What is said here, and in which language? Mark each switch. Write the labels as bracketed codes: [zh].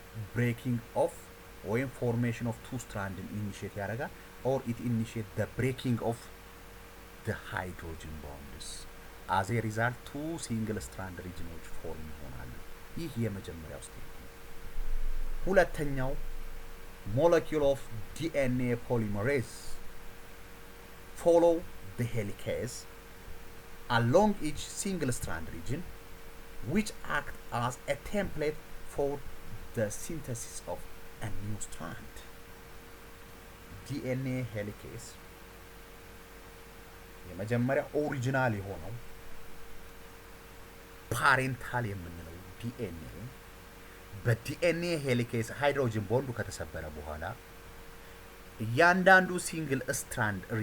[en] ብሬኪንግ ኦፍ ወይም ፎርሜሽን ኦፍ ቱ ስትራንድን ኢኒሺየት ያደርጋል። ኦር ኢት ኢኒሺየት ዘ ብሬኪንግ ኦፍ ዘ ሃይድሮጅን ቦንድስ። as a result two single strand regionዎች [am] ፎርም ይሆናሉ። ይህ የመጀመሪያው ስቴፕ ነው። ሁለተኛው [en] molecule of DNA polymerase follow the helicase along each single strand region which act as a template for the synthesis of a new strand. [am] DNA helicase የመጀመሪያ ኦሪጂናል የሆነው ፓሬንታል የምንለው ዲኤንኤ በዲኤንኤ ሄሊኬስ ሃይድሮጅን ቦንዱ ከተሰበረ በኋላ እያንዳንዱ ሲንግል ስትራንድ